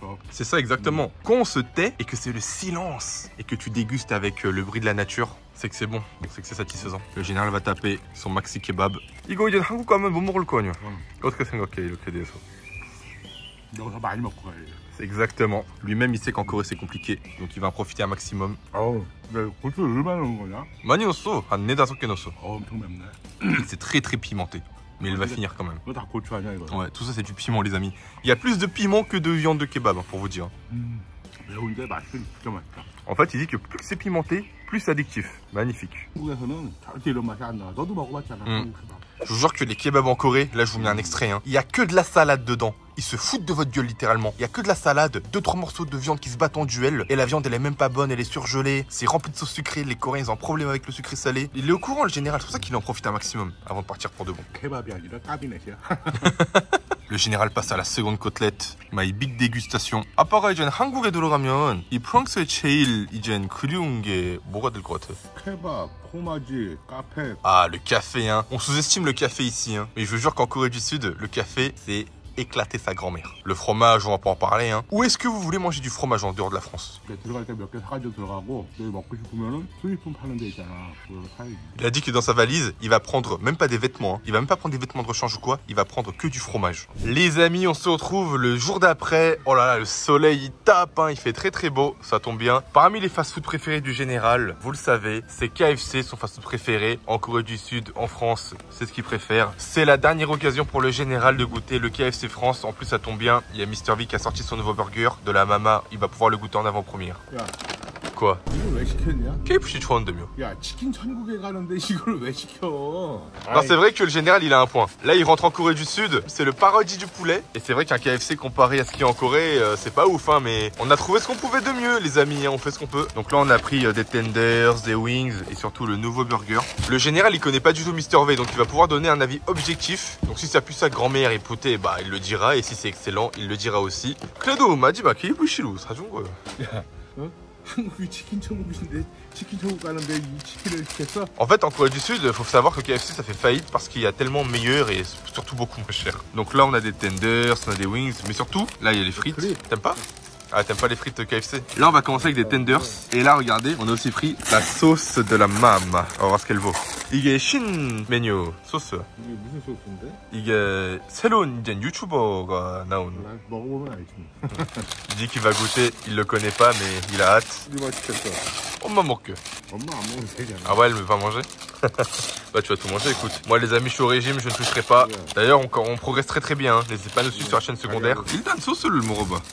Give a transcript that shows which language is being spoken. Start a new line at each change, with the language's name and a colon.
French: C'est ça exactement. Quand on se tait et que c'est le silence et que tu dégustes avec le bruit de la nature, c'est que c'est bon, c'est que c'est satisfaisant. Le Général va taper son maxi kebab.
Korean: 이거 이제 한국 가면 못 먹을 거 아니야. 어떻게 생각해 이렇게 돼서? 여기서 많이 먹고 가야 돼.
French: Exactement. Lui-même, il sait qu'en Corée c'est compliqué, donc il va en profiter un maximum.
Korean: 어우, 야, 고추 얼마나 넣은 거냐? 많이 넣었어. 한 4-5개 넣었어. 엄청 맵네.
French: C'est très très pimenté. Mais il va finir quand même.
Korean: 이거 다 고추 아니야 이거?
French: Ouais, tout ça c'est du piment les amis. Il y a plus de piment que de viande de kebab, pour vous dire.
Korean: 매운데 맛있긴 진짜 맛있다.
French: En fait, il dit que plus c'est pimenté, plus c'est addictif. Magnifique.
Korean: 한국에서는 절대 이런 맛이 안 나. 너도 먹어봤잖아. 한국 케밥.
French: Je vous jure que les kebabs en Corée, là je vous mets un extrait, hein. Il y a que de la salade dedans. Ils se foutent de votre gueule littéralement. Il y a que de la salade, 2-3 morceaux de viande qui se battent en duel. Et la viande elle est même pas bonne, elle est surgelée. C'est rempli de sauce sucrée. Les Coréens ils ont un problème avec le sucré salé. Il est au courant le général, c'est pour ça qu'il en profite un maximum avant de partir pour de bon.
Korean: 케밥이 아니라 까비넷이야.
French: Le général passe à la seconde côtelette.
English: My big
French: dégustation.
Korean: 아빠가 이젠 한국에 들어가면 이 프랑스의 제일 이젠 그리운 게 뭐가 될 것 같아? 케밥, 포마지, 카페.
French: Ah, le café, hein. On sous-estime le café ici, hein. Mais je vous jure qu'en Corée du Sud, le café, c'est éclater sa grand-mère. Le fromage, on va pas en parler, hein. Où est-ce que vous voulez manger du fromage en dehors de la France?
Korean: 들어갈 때 몇 개 사가지고 들어가고 여기 먹고 싶으면은 수입품 파는 데 있잖아. 그걸 사야지.
French: Il a dit que dans sa valise, il va prendre même pas des vêtements, hein. Il va même pas prendre des vêtements de rechange ou quoi. Il va prendre que du fromage. Les amis, on se retrouve le jour d'après. Oh là là, le soleil, il tape, hein. Il fait très très beau. Ça tombe bien. Parmi les fast-food préférés du général, vous le savez, c'est KFC, son fast-food préféré. En Corée du Sud, en France, c'est ce qu'il préfère. C'est la dernière occasion pour le général de goûter le KFC France. En plus, ça tombe bien. Il y a Mr V qui a sorti son nouveau burger de la Mama. Il va pouvoir le goûter en avant-première.
Korean: 야,
French: Quoi?
Korean: 이걸 왜 시켰냐? KFC 좋아한다며. 야, 치킨 천국에 가는데 이걸 왜 시켜?
French: Alors c'est vrai que le général il a un point. Là il rentre en Corée du Sud, c'est le paradis du poulet. Et c'est vrai qu'un KFC comparé à ce qu'il y a en Corée, c'est pas ouf hein, mais on a trouvé ce qu'on pouvait de mieux les amis, hein, on fait ce qu'on peut. Donc là on a pris des tenders, des wings et surtout le nouveau burger. Le général il connaît pas du tout Mr V, donc il va pouvoir donner un avis objectif. Donc si ça pue sa grand-mère et pouté, bah il le dira. Et si c'est excellent, il le dira aussi.
Korean: 그래도 마지막 KFC로 사준 거야. 야, 어? 한국이 치킨 천국인데 치킨 천국 가는데 이 치킨을 시켰어?
French: En fait, en Corée du Sud, il faut savoir que KFC ça fait faillite parce qu'il y a tellement meilleur et surtout beaucoup moins cher. Donc là, on a des tenders, on a des wings, mais surtout, là, il y a les frites. T'aimes pas? Ah, t'aimes pas les frites KFC? Là, on va commencer avec des tenders. Et là, regardez, on a aussi pris la sauce de la Mama. On va voir ce qu'elle vaut.
Korean: 이게 신 메뉴 소스. 이게 무슨 소스인데? 이게 새로운 이제 유튜버가 나온. 나 먹어보면 알지.
French: Il dit qu'il va goûter, il le connaît pas, mais il a hâte.
Korean: 우리 맛있겠어. 엄마 먹게. 엄마 안 먹으면 되잖아.
French: Ah ouais, elle veut pas manger. Bah tu vas tout manger, écoute. Moi les amis, je suis au régime, je ne toucherai pas. D'ailleurs, on progresse très très bien. Hein. N'hésitez pas à nous suivre sur la chaîne secondaire. Il donne sauce le moroba.